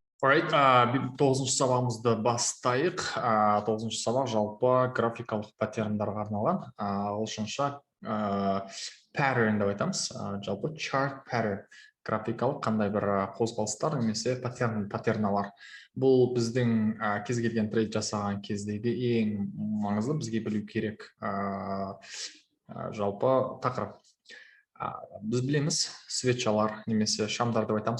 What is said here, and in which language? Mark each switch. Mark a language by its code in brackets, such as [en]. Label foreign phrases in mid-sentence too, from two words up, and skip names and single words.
[kk] Alright, 9-шы сабағымызды бастайық. 9-шы сабақ жалпы графикалық паттерндарға арналған. Ағылшынша pattern деп айтамыз. Жалпы [en] chart pattern. [kk] Графикалық қандай бір қозғалыстар немесе паттерналар. Бұл біздің кез келген трейд жасаған кездегі ең маңызды, бізге білу керек жалпы тақырып. Біз білеміз, свечалар немесе шамдар деп айтамыз.